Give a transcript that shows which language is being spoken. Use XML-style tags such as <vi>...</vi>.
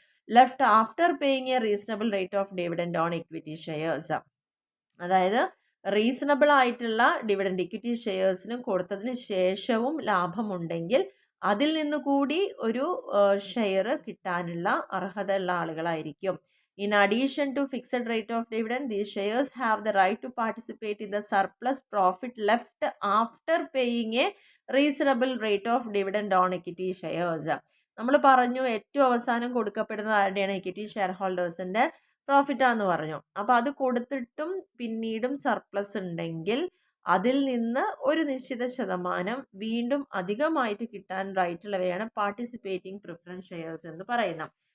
<en>Left after paying a reasonable rate of dividend on equity shares.</en> <ml>അതായത് reasonable ആയിട്ടുള്ള dividend equity ഷെയർസിനും കൊടുത്തതിന് ശേഷവും ലാഭമുണ്ടെങ്കിൽ അതിൽ നിന്ന് കൂടി ഒരു ഷെയർ കിട്ടാനുള്ള അർഹത ഉള്ള ആളുകളായിരിക്കും.</ml> <en>In addition to fixed rate of dividend, these shares have the right to participate in the surplus profit left after paying a reasonable rate of dividend on equity shares.</en> <ml>നമ്മൾ പറഞ്ഞു ഏറ്റവും അവസാനം കൊടുക്കപ്പെടുന്നത് ആരുടെയാണ്? ഇക്വിറ്റി ഷെയർ ഹോൾഡേഴ്സിൻ്റെ പ്രോഫിറ്റാന്ന് പറഞ്ഞു. അപ്പോൾ അത് കൊടുത്തിട്ടും പിന്നീടും surplus ഉണ്ടെങ്കിൽ അതിൽ നിന്ന് ഒരു നിശ്ചിത ശതമാനം വീണ്ടും അധികമായിട്ട് കിട്ടാൻ റൈറ്റുള്ളവയാണ് പാർട്ടിസിപ്പേറ്റിംഗ് പ്രിഫറൻസ് ഷെയർസ് എന്ന് പറയുന്നത്.</ml>